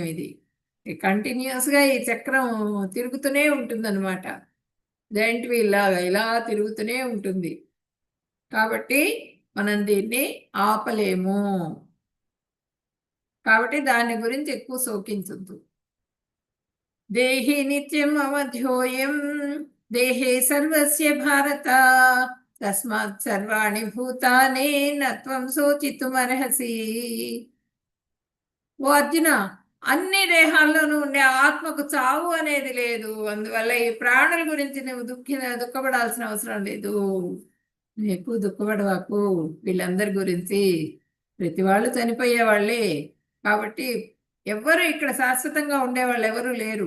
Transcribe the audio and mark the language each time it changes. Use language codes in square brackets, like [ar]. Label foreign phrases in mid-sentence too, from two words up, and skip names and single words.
[te] ఇది కంటిన్యూస్గా ఈ చక్రం తిరుగుతూనే ఉంటుందన్నమాట. [en] giant wheel [te] లాగా ఇలా తిరుగుతూనే ఉంటుంది. కాబట్టి మనం దీన్ని ఆపలేము. కాబట్టి దాని గురించి ఎక్కువ శోకించొద్దు. [sa] దేహి నిత్యం అవధ్యోయం దేహే సర్వస్య భారత తస్మాత్ సర్వాణి భూతాని నత్వం శోచితుమర్హసి. [te] ఓ అర్జున, అన్ని దేహాల్లోనూ ఉండే ఆత్మకు చావు అనేది లేదు. అందువల్ల ఈ ప్రాణుల గురించి నువ్వు దుఃఖపడాల్సిన అవసరం లేదు. నువ్వు ఎక్కువ దుఃఖపడవాకు వీళ్ళందరి గురించి. ప్రతి వాళ్ళు చనిపోయే వాళ్ళే. కాబట్టి ఎవ్వరు ఇక్కడ శాశ్వతంగా ఉండేవాళ్ళు ఎవరు లేరు.